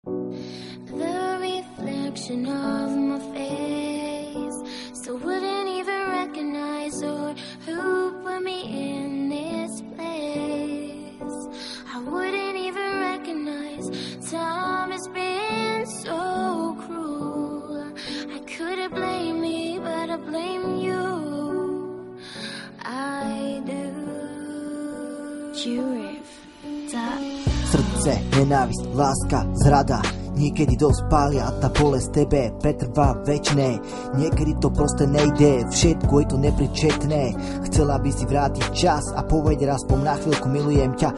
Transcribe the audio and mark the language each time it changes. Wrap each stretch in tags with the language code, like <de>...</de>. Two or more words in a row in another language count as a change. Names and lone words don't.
<en>The reflection of my face still wouldn't even recognize or who put me in this place. I wouldn't even recognize time has been so cruel. I couldn't blame me, but I blame you. I do.</en> <sk>Srdce, nenávisť, láska, zrada niekedy dosť pália a tá bolesť tebe pretrvá večné. Niekedy to proste nejde, všetko je to nepričetné. Chcela by si vrátiť čas a povedať aspoň na chvíľku milujem ťa.</sk>